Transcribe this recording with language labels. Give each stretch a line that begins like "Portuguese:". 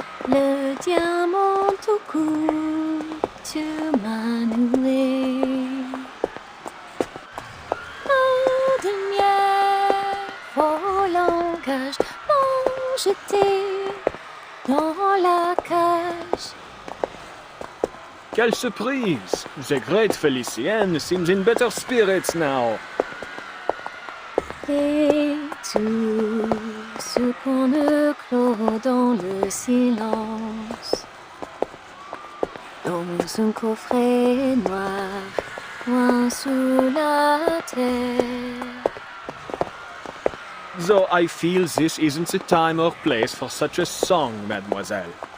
French: Le diamant au cou, tu m'as noué. Eau de miel, vos langages m'ont jeté dans la cage. Quelle surprise!
English: The great Felicienne seems in better spirits now.
French: Et tout ce qu'on ne clôt dans le silence, dans un coffret noir, loin sous la terre.
English: Though I feel this isn't the time or place for such a song, mademoiselle.